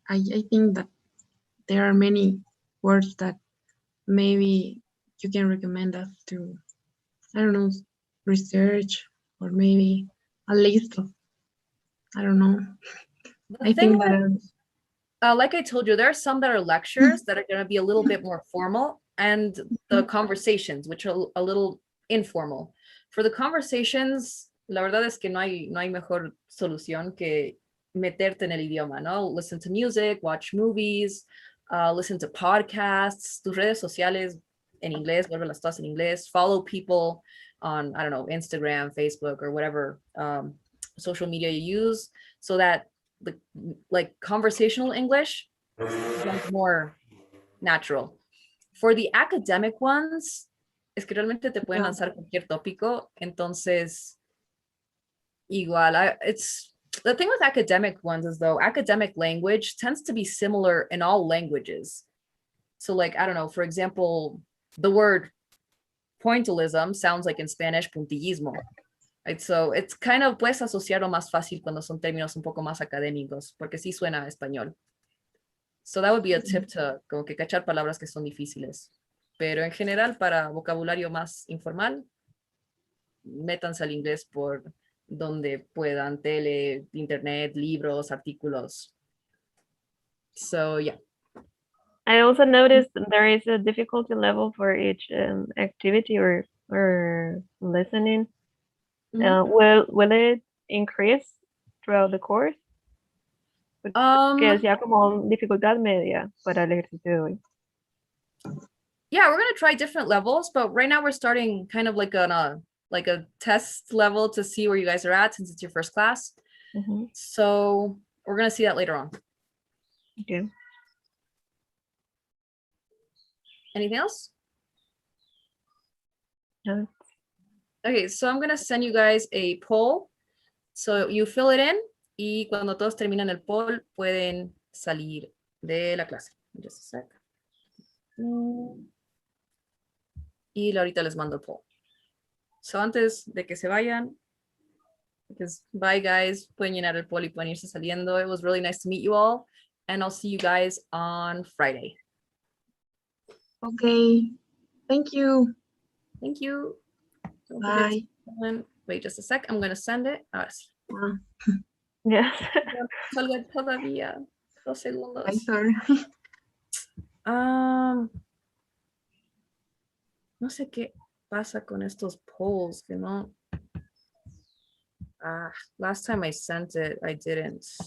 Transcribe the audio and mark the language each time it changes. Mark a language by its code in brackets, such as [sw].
[en] I think that there are many words that maybe you can recommend us to, I don't know, research or maybe a list of, I don't know. The I thing think that with- like I told you, there are some that are lectures that are going to be a little bit more formal, and the conversations, which are a little informal. For the conversations, [es] la verdad es que no hay mejor solución que meterte en el idioma, ¿no? [en] Listen to music, watch movies, listen to podcasts, [es] tus redes sociales en inglés, [en] vuélvelas todas en inglés, follow people on, I don't know, Instagram, Facebook, or whatever social media you use, so that the like conversational English becomes more natural. For the academic ones, [es] es que realmente te pueden lanzar cualquier tópico, entonces igual, [en] it's the thing with academic ones is though academic language tends to be similar in all languages. So like, I don't know, for example, the word pointillism sounds like in Spanish puntillismo. Right? So it's kind of, [es] puedes asociarlo más fácil cuando son términos un poco más académicos, porque sí suena a español. [en] So that would be a tip to [es] como que cachar palabras que son difíciles. Pero en general, para vocabulario más informal, métanse al inglés por donde puedan, tele, internet, libros, artículos. [en] So yeah. I also noticed there is a difficulty level for each activity or listening. Will it increase throughout the course? [es] Que sea como dificultad media para el ejercicio de hoy. [en] Yeah, we're gonna try different levels, but right now we're starting kind of like on a test level to see where you guys are at since it's your first class. So we're gonna see that later on. Okay. Anything else? No. Okay, so I'm gonna send you guys a poll. So you fill it in [es] y cuando todos terminan el poll pueden salir de la clase. [en] Just a sec. [es] Y ahorita les mando el poll. [en] So [es] antes de que se vayan, [en] because bye guys, [es] pueden llenar el poll y pueden irse saliendo. [en] It was really nice to meet you all, and I'll see you guys on Friday. Okay, thank you. Thank you. Don't Bye. forget to- Wait just a sec, I'm gonna send it. [es] Ahora sí. [en] Yes. [es] Salga todavía 2 segundos. [en] I'm sorry. [es] No sé qué pasa con estos polls, que no. [en] Last time I sent it, I didn't.